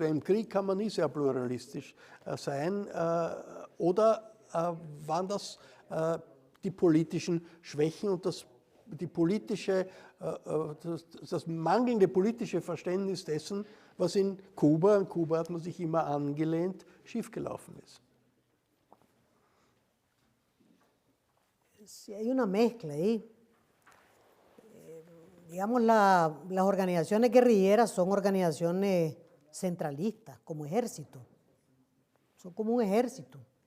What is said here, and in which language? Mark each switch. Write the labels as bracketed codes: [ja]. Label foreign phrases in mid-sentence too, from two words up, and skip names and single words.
[de] Weil im Krieg kann man nie sehr pluralistisch sein. Oder waren das die politischen Schwächen und das mangelnde politische Verständnis dessen, was in Kuba hat man sich immer angelehnt, schiefgelaufen ist? [es] Sí, hay una mezcla ahí. Digamos, las organizaciones guerrilleras son organizaciones centralistas, como ejército. Son como un ejército.